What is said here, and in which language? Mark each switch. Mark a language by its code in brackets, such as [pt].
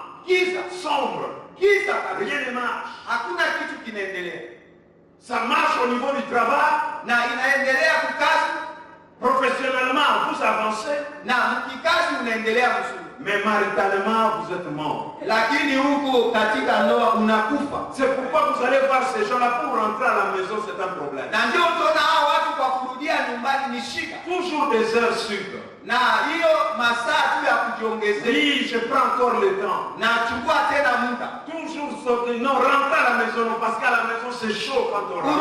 [sw] giza, [fr] sombre. [sw] giza kabisa, [fr] Rien ne marche. [sw] hakuna kitu kinaendelea, [fr] Ça marche au niveau du travail. [sw] na inaendelea kukazi, [fr] Professionnellement, vous avancez, [sw] na mkikazi unaendelea vizuri, [fr] mais maritalement, vous êtes mort. [sw] lakini huko katika ndoa unakufa. [fr] C'est pourquoi vous allez voir ces gens-là, pour rentrer à la maison, c'est un problème. [sw] Na ndio utaona hao watu kwa kurudia nyumbani ni shida, [fr] Toujours des heures sup. [sw] na hiyo masaa tu ya kujiongezea, [fr] Oui, je prends encore le temps. [sw] na chukua tena muda [fr] Toujours sauter. Non, rentre à la maison, non, parce qu'à la maison, c'est chaud quand on rentre.